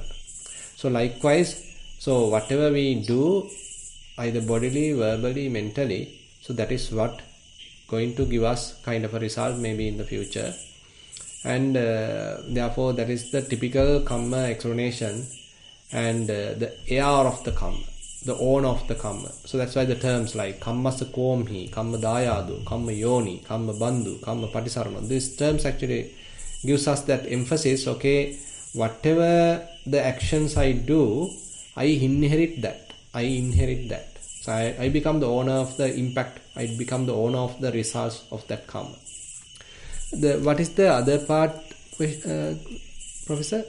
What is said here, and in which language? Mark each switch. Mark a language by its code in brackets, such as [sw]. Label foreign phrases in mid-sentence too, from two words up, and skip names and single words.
[en] So likewise, so whatever we do, either bodily, verbally, mentally, so that is what going to give us kind of a result maybe in the future. And therefore that is the typical karma explanation and the heir of the karma, the owner of the karma. So that's why the terms like [pi] kamma sakomhi, kamma dayadu, kamma yoni, kamma bandhu, kamma patisarana, [en] these terms actually gives us that emphasis. Okay, whatever the actions I do, I inherit that. So I become the owner of the impact. I become the owner of the results of that karma. What is the other part, Professor?